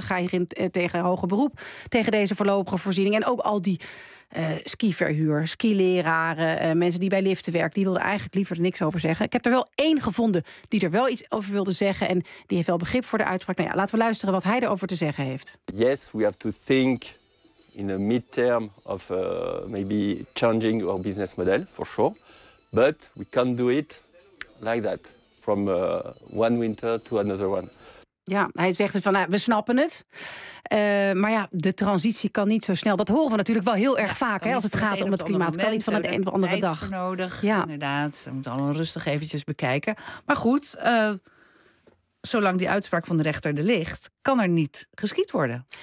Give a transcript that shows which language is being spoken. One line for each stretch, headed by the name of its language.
Dutch: Ga hierin tegen hoger beroep, tegen deze voorlopige voorziening. En ook al die skiverhuur, skileraren, mensen die bij liften werken, die wilden eigenlijk liever er niks over zeggen. Ik heb er wel één gevonden die er wel iets over wilde zeggen en die heeft wel begrip voor de uitspraak. Nou ja, laten we luisteren wat hij erover te zeggen heeft.
English: Yes, we have to think in a midterm of maybe changing our business model, for sure. But we can't do it like that, from one winter to another one.
Dutch: Ja, hij zegt dus van, nou, we snappen het. Maar ja, de transitie kan niet zo snel. Dat horen we natuurlijk wel heel erg vaak, hè, als het gaat om het klimaat. Het kan niet van het een of andere dag. Tijd voor nodig, ja. Inderdaad. We moeten allemaal rustig eventjes bekijken. Maar goed, zolang die uitspraak van de rechter er ligt, kan er niet geskiet worden.